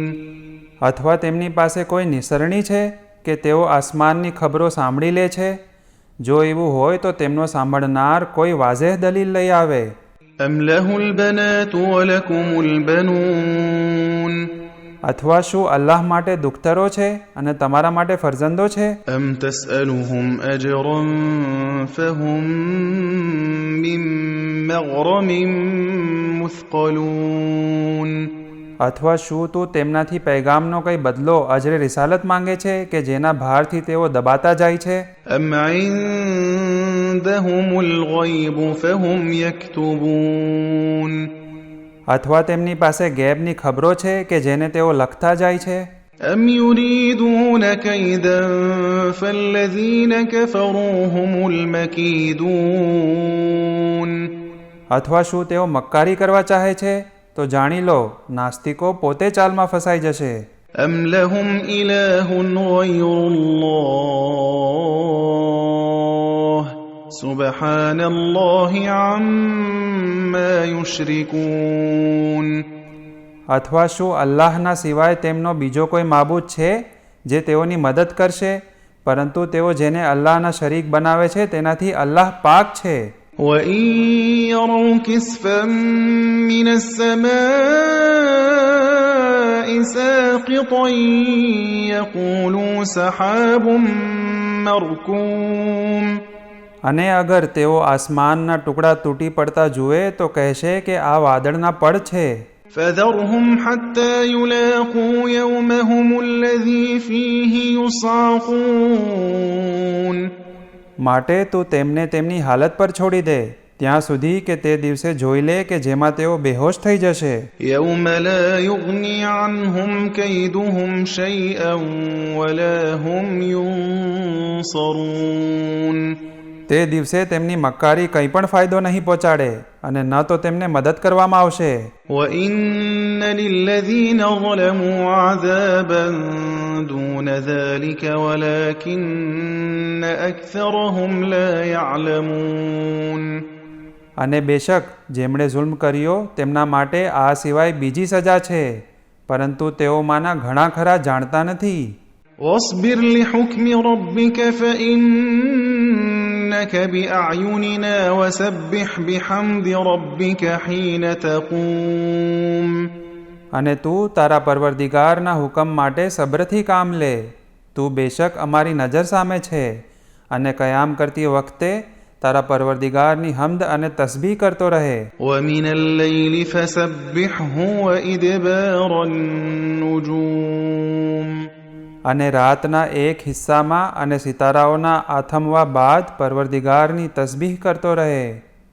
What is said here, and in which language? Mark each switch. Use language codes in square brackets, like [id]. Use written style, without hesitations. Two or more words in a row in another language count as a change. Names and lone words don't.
[gu] અથવા તેમની પાસે કોઈ નિસરણી છે કે તેઓ આસમાનની ખબરો સાંભળી લે છે? જો એવું હોય તો તેમનો સાંભળનાર કોઈ વાઝેહ દલીલ લઈ આવે. [ar] أم له البنات ولكم البنون [gu] અથવા શું અલ્લાહ માટે દુખ્તરો છે અને તમારા માટે ફરજંદો છે? [ar] أم تسألهم أجرا فهم من مغرم مثقلون [gu] અથવા શું તું તેમનાથી પૈગામનો કંઈ બદલો અજરે રિસાલત માંગે છે કે જેના ભારથી તેઓ દબાતા જાય છે? [ar] أم عندهم الغيب فهم يكتبون [gu] અથવા તેમની પાસે ગેબની ખબરો છે કે જેને તેઓ લખતા જાય છે? [ar] أم يريدون كيدا فالذين كفروا هم المكيدون [gu] અથવા શું તેઓ મક્કારી કરવા ચાહે છે? તો જાણી લો નાસ્તિકો પોતે ચાલમાં ફસાઈ જશે. [ar] أم لهم إله غير الله سبحان الله عما يشركون [gu] અથવા શું અલ્લાહના સિવાય તેમનો બીજો કોઈ માબૂદ છે જે તેઓની મદદ કરશે? પરંતુ તેઓ જેને અલ્લાહના શરીક બનાવે છે તેનાથી અલ્લાહ પાક છે. [ar] وَإِن يَرَوْا كِسْفًا مِّنَ السَّمَاءِ سَاقِطًا يَقُولُوا سَحَابٌ مَّرْكُومٌ [gu] અને અગર તેઓ આસમાનના ટુકડા તૂટી પડતા જુએ તો કહેશે કે આ વાદળના પડ છે. [ar] فَذَرْهُمْ حَتَّى يُلَاقُوا يَوْمَهُمُ الَّذِي فِيهِ يُصْعَقُونَ [gu] માટે તું તેમને તેમની હાલત પર છોડી દે ત્યાં સુધી કે તે દિવસે જોઈ લે કે જેમાં તેઓ બેહોશ થઈ જશે. [ar] يَوْمَ لَا يُغْنِي عَنْهُمْ كَيْدُهُمْ شَيْئًا وَلَا هُمْ يُنصَرُونَ [gu] તે દિવસે તેમની મક્કારી કંઈ પણ ફાયદો નહીં પહોંચાડે અને ન તો તેમને મદદ કરવામાં આવશે. [ar] وَإِنَّ لِلَّذِينَ ظَلَمُوا عَذَابًا دُونَ ذَلِكَ وَلَكِنَّ أَكْثَرَهُمْ لَا يَعْلَمُونَ [gu] અને બેશક જેમણે જુલ્મ કર્યો તેમના માટે આ સિવાય બીજી સજા છે, પરંતુ તેઓમાંના ઘણા ખરા જાણતા નથી. [ar] واصبر لحكم ربك فإنك بأعيننا وسبح بحمد ربك حين تقوم [gu] અને તું તારા પરવરદિગારના હુકમ માટે સબ્રથી કામ લે. તું બેશક અમારી નજર સામે છે અને કયામ કરતી વખતે તારા પરવરદિગારની હમ્દ અને તસ્બીહ કરતો રહે. [ar] ومن الليل فسبحه وإدبار النجوم [gu] અને રાતના એક હિસ્સામાં અને સિતારાઓના આથમવા બાદ પરવરદિગારની તસ્બીહ કરતો રહે.